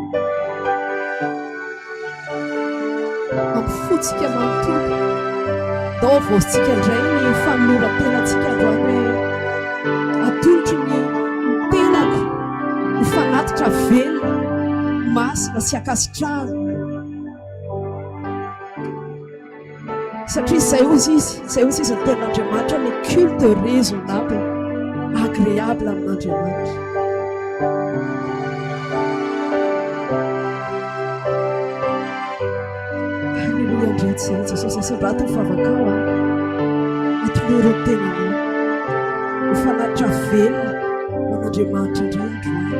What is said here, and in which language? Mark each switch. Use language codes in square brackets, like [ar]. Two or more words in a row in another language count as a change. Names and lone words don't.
[mg] Ampifotsika manontolo andao avaozintsika indray ny fanoloran-tenantsika androany hoe atolotro ny tenako ho fanatitra velona masina sy akasitrahana. Satria izay ozy izy ny tenin'Andriamanitra ny [fr] culte raisonnable agréable [mg] amin'Andriamanitra. Alleluia ndray Jesosy asambrata mifavakao atoloro ny tenanao ho fanatitra velona amin'Andriamanitra indray androany.